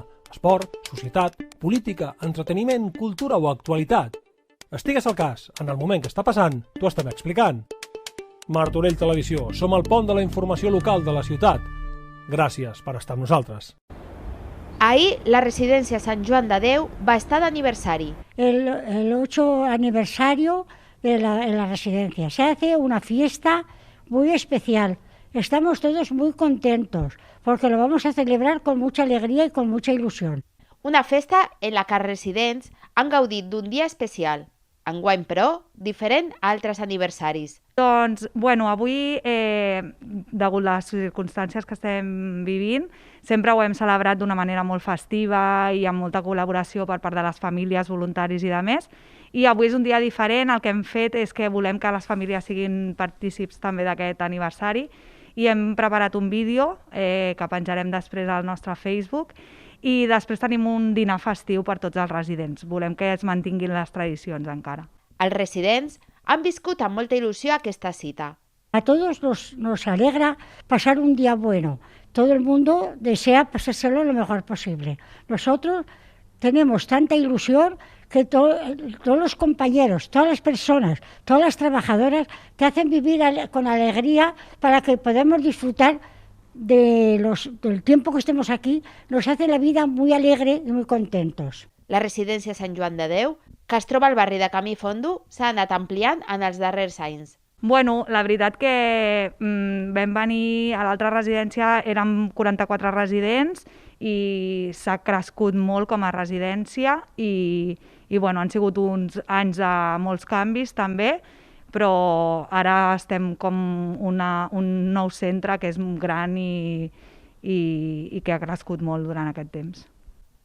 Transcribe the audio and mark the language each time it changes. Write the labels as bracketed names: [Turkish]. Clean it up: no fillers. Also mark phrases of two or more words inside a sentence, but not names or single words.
[Catalan] Esport, societat, política, entreteniment, cultura o actualitat. Estigues al cas, en el moment que està passant, t'ho estem explicant. Martorell Televisió, som el pont de la informació local de la ciutat. Gràcies per estar amb nosaltres. Ahir, la residència Sant Joan de Déu va estar d'aniversari. [Spanish] El 8 aniversario de la residencia. Se hace una fiesta muy especial. Estamos todos muy contentos porque lo vamos a celebrar con mucha alegría y con mucha ilusión. [Catalan] Una festa en la que els residents han gaudit d'un dia especial. Enguany, però, diferent a altres aniversaris. Doncs, avui, degut a les circumstàncies que estem vivint, sempre ho hem celebrat d'una manera molt festiva i amb molta col·laboració per part de les famílies, voluntaris i demés. I avui és un dia diferent, el que hem fet és que volem que les famílies siguin partícips també d'aquest aniversari i hem preparat un vídeo que penjarem després al nostre Facebook i després tenim un dinar festiu per tots els residents. Volem que es mantinguin les tradicions encara. Els residents han viscut amb molta il·lusió aquesta cita. [Spanish] A todos nos alegra pasar un día bueno. Todo el mundo desea pasárselo lo mejor posible. Nosotros tenemos tanta ilusión que todos los compañeros, todas las personas, todas las trabajadoras te hacen vivir con alegría para que podamos disfrutar del tiempo que estemos aquí, nos hace la vida muy alegre y muy contentos. [Catalan] La residència Sant Joan de Déu, que es troba al barri de Camí Fondo, s'ha anat ampliant en els darrers anys. La veritat que vam venir a l'altra residència, érem 44 residents i s'ha crescut molt com a residència i han sigut uns anys de molts canvis també, però ara estem com un nou centre que és gran i que ha crescut molt durant aquest temps.